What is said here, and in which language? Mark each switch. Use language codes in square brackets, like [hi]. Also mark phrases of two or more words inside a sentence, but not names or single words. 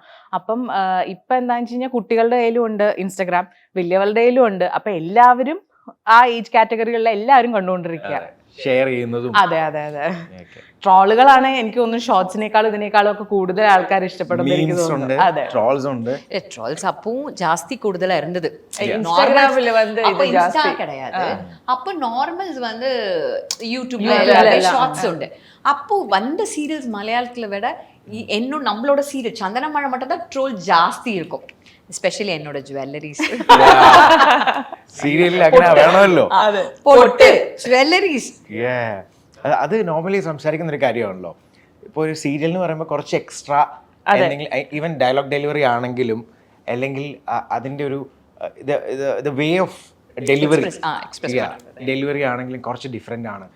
[ml] അപ്പം ഇപ്പം എന്താണെന്ന് വെച്ച് കഴിഞ്ഞാൽ കുട്ടികളുടെ കയ്യിലും ഉണ്ട് ഇൻസ്റ്റഗ്രാം, വലിയവരുടെ കയ്യിലും ഉണ്ട്. അപ്പം എല്ലാവരും ആ ഏജ് കാറ്റഗറികളിലെ എല്ലാവരും കണ്ടുകൊണ്ടിരിക്കുക, ഷെയർ ചെയ്യുന്നതും. അതെ അതെ അതെ. ട്രോളുകളാണ് എനിക്ക് തോന്നുന്നു ഷോർട്സിനേക്കാളും ഇതിനേക്കാളും ഒക്കെ കൂടുതൽ ആൾക്കാർ ഇഷ്ടപ്പെടുന്നത് എനിക്ക് തോന്നുന്നു. അതെ, ട്രോൾസ് ഉണ്ട്. [ta] ட்ரோல்ஸ் அப்பவும் ஜாஸ்தி கூடுதலா இருந்தது. இன்ஸ்டாகிராம்ல வந்து அப்ப இது இன்ஸ்டா ஜாஸ்தி கிடையாது. அப்ப நார்மல்ஸ் வந்து யூடியூப்ல எல்லாமே ஷார்ட்ஸ் உண்டு. அப்போ வந்த சீரியல்ஸ் மலையாளத்துல விட இன்னும் நம்மளோட சீரியல் சந்தனமழை மட்டும் தான் ட்ரோல் ஜாஸ்தி இருக்கும். [ml] എസ്പെഷ്യലി എന്നോട് ജ്വല്ലറീസ് സീരിയലിൽ അങ്ങനെ വേണമല്ലോ, പൊട്ട് ജ്വല്ലറീസ്. അത് നോർമലി സംസാരിക്കുന്ന ഒരു കാര്യമാണല്ലോ. ഇപ്പോൾ ഒരു സീരിയൽ എന്ന് പറയുമ്പോൾ കുറച്ച് എക്സ്ട്രാ അല്ലെങ്കിൽ [en] even dialogue delivery [ml] ആണെങ്കിലും അല്ലെങ്കിൽ അതിൻ്റെ ഒരു [en] way of delivery [ml] ആണെങ്കിലും കുറച്ച് ഡിഫറെൻ്റ് ആണ്.